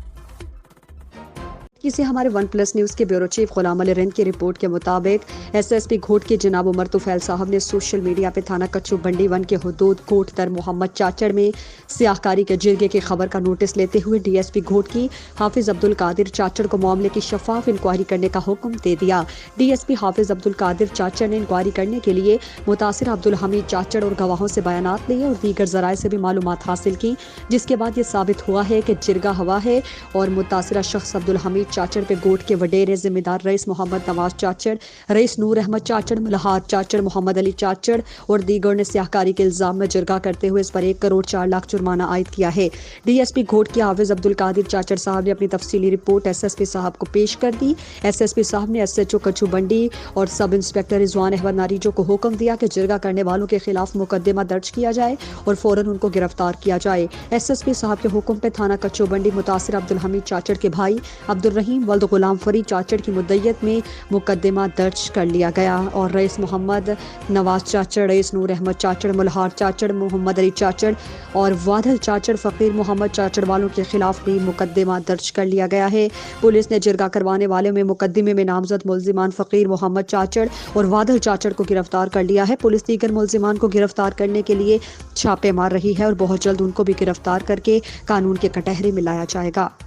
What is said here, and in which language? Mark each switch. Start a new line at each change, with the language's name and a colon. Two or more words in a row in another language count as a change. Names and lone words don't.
Urdu: اسے ہمارے 1+ نیوز کے
English: bureau chief
Urdu: غلام علی رند کی رپورٹ کے مطابق SSP گھوٹ کے جناب عمر طفیل صاحب نے
English: social media
Urdu: پہ تھانہ کچو بنڈی 1 کے حدود کوٹ تر محمد چاچڑ میں سیاہ کاری کے جرگے کی خبر کا نوٹس لیتے ہوئے DSP گھوٹ کی حافظ عبدالقادر چاچڑ کو معاملے کی شفاف انکوائری کرنے کا حکم دے دیا. DSP حافظ عبدالقادر چاچڑ نے انکوائری کرنے کے لیے متاثر عبدالحمید چاچڑ اور گواہوں سے بیانات لیے اور دیگر ذرائع سے بھی معلومات حاصل کی، جس کے بعد یہ ثابت ہوا ہے کہ جرگہ ہوا ہے اور متاثرہ شخص عبدالحمید چاچڑ پہ گوٹ کے وڈیرے ذمہ دار رئیس محمد نواز چاچڑ، رئیس نور احمد چاچڑ، ملہار چاچڑ، محمد علی چاچڑ اور دیگر نے سیاہ کاری کے الزام میں جرگہ کرتے ہوئے اس پر 1 کروڑ 4 لاکھ جرمانہ عائد کیا ہے. DSP گھوٹ کے حافظ عبدالقادر چاچڑ صاحب نے اپنی تفصیلی رپورٹ SSP صاحب کو پیش کر دی. SSP صاحب نے SHO کچو بنڈی اور
English: sub inspector
Urdu: رضوان احمد ناریجو کو حکم دیا کہ جرگہ کرنے والوں کے خلاف مقدمہ درج کیا جائے اور فوراً ان کو گرفتار کیا جائے. SSP صاحب کے حکم پہ تھانہ کچو بنڈی متاثر عبدالحمید چاچڑ کے بھائی عبدالرحیم ولد غلام فرید چاچڑ کی مدت میں مقدمہ درج کر لیا گیا اور رئیس محمد نواز چاچڑ، رئیس نور احمد چاچڑ، ملہار چاچڑ، محمد علی چاچڑ اور وادل چاچڑ، فقیر محمد چاچڑ والوں کے خلاف بھی مقدمہ درج کر لیا گیا ہے. پولیس نے جرگہ کروانے والے میں مقدمے میں نامزد ملزمان فقیر محمد چاچڑ اور وادل چاچڑ کو گرفتار کر لیا ہے. پولیس دیگر ملزمان کو گرفتار کرنے کے لیے چھاپے مار رہی ہے اور بہت جلد ان کو بھی گرفتار کر کے قانون کے کٹہرے میں لایا جائے گا.